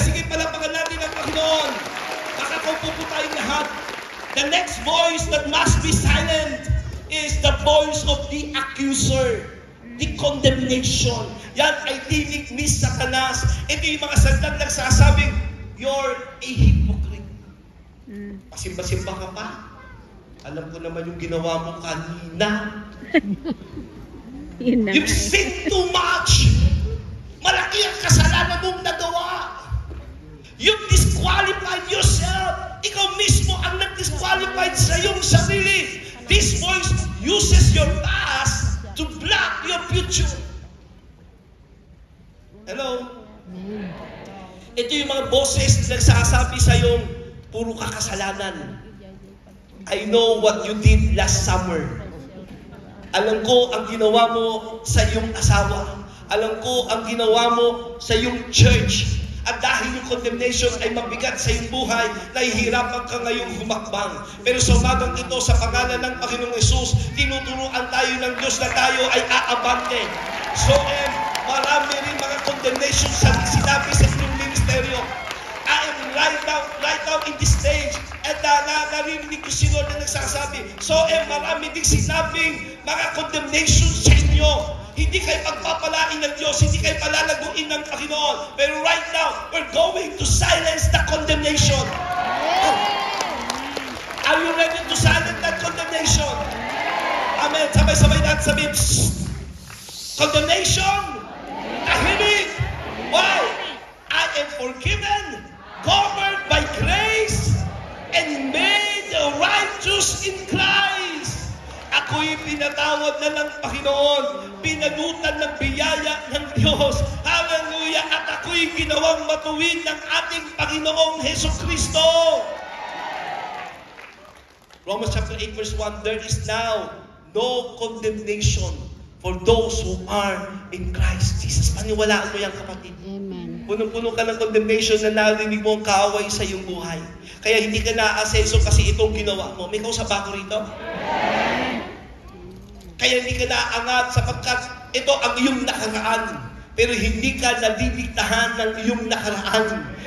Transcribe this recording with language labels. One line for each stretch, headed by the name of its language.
Filipino: Sige, palapakan natin ang Panginoon. Makakaupo po tayong lahat.
English: The next voice that must be silent is the voice of the accuser.
Filipino: The condemnation. Yan ay tinig ni Satanas. Ito yung mga sandang nagsasabing,
English: you're a hypocrite.
Filipino: Pasimba-simba ka pa. Alam ko naman yung ginawa mo kanina.
English: You've sinned too much.
Filipino: Malaki ang kasalanan mong nagawa.
English: You've disqualified yourself.
Filipino: Ikaw mismo ang nag-disqualified sa iyong sarili.
English: This voice uses your past to block your future. Hello?
Filipino: Ito yung mga boses na nagsasabi sa iyong puro kakasalanan.
English: I know what you did last summer.
Filipino: Alam ko ang ginawa mo sa iyong asawa. Alam ko ang ginawa mo sa iyong church. At dahil yung condemnation ay mabigat sa iyong buhay, nahihirapan ka ngayong humakbang. Pero sa umagang ito, sa pangalan ng Panginoong Yesus, tinuturuan tayo ng Diyos na tayo ay aabante. So, marami rin mga condemnation sa sinabi sa inyong ministeryo.
English: I am right now in this stage,
Filipino: at narinig ko si Lord na nagsasabi, so marami ding sinabing mga condemnation sa inyo. Hindi kayo pagpapalain ng Diyos, hindi kayo palalaguin ng Panginoon.
English: Pero right now, we're going to silence the condemnation. Are you ready to silence that condemnation? Amen.
Filipino: Sabay-sabay natin sabihin, condemnation, tahimik. Why?
English: I am forgiven, covered by grace, and made righteous in Christ.
Filipino: Ako'y pinatawad na ng Panginoon, pinagutan ng biyaya ng Diyos. Hallelujah! At ako'y ginawang matuwid ng ating Panginoong Hesukristo.
English: Romans chapter 8 verse 1, there is now no condemnation for those who are in Christ Jesus.
Filipino: Paniwalaan mo yan, kapatid. Amen. Punong-puno ka ng condemnation na narinig mo ang kaaway sa iyong buhay. Kaya hindi ka na-aseso kasi itong ginawa mo. May kausap ako rito? Kaya hindi ka naangat sapagkat ito ang iyong nakaraan. Pero hindi ka naliligtahan ng iyong nakaraan.